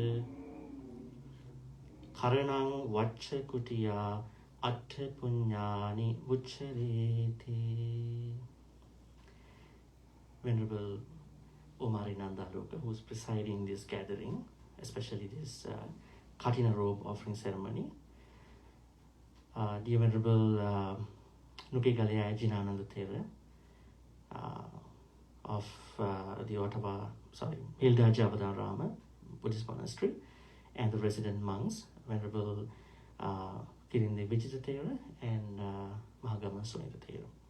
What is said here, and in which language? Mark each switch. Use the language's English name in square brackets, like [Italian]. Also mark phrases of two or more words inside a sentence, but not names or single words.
[Pali] කරණං වච්ච කුටියා අට්ඨ පුඤ්ඤානි උච්චරේති. [English] Venerable Omari Nandaloka, who is presiding this gathering, especially this Kathina robe offering ceremony. Dear Venerable Nuke Galaya Jinananda Thera of the Ottawa, Hilda Jayawardenaramaya Buddhist Monastery, and the resident monks, Venerable Kirinde Vijita Thera and Mahagama Sunita Thera.